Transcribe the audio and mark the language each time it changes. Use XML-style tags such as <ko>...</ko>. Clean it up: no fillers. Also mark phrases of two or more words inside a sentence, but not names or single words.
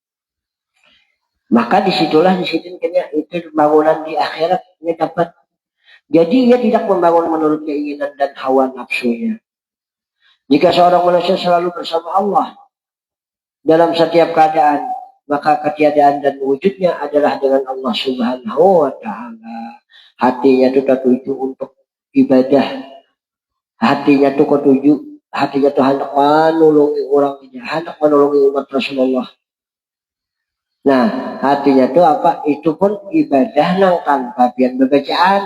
<id>Maka disitulah disitunya itu bangunan di akhirat ini dapat. Jadi ia tidak membangun menurut keinginan dan hawa nafsunya. Jika seorang manusia selalu bersama Allah dalam setiap keadaan, maka ketiadaan dan wujudnya adalah dengan Allah</id> <ar>سبحانه وتعالى.</ar> <id>Hatinya itu tertuju untuk ibadah. Hatinya itu ketuju, hatinya itu hendak menolongi orang ini, hendak menolongi umat Rasulullah. Nah, hatinya itu apa?</id> <bjn>Itu pun ibadah nang tanpa pian bacaan.</bjn>